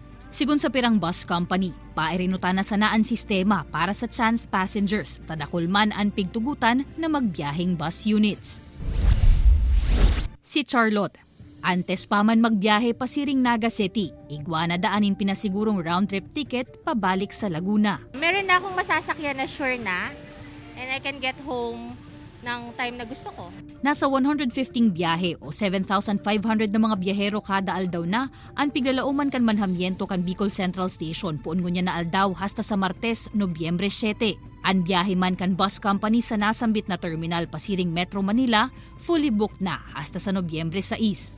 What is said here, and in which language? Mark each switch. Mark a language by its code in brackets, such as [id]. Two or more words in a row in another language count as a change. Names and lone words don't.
[bik] Sigun sa Pirang Bus Company, pairinutan na sanaan sistema para sa chance passengers, tadakulman ang pigtugutan na magbiyaheng bus units. Si Charlotte, antes pa man magbiyahe pasiring Naga City, igwa na daanin pinasigurong [en] round-trip ticket [bik] pabalik sa Laguna. [tl] Meron na akong masasakyan na sure na, [en] and I can get home ng time [tl] na gusto ko. [bik] Nasa 115 biyahe o 7,500 na mga biyahero kada aldaw na ang piglalauman kan manhamyento kan Bicol Central Station puon ngunya na aldaw hasta sa Martes, Nobyembre 7. Ang biyahe man kan bus company sa nasambit na terminal pasiring Metro Manila, [en] fully booked [bik] na hasta sa Nobyembre 6.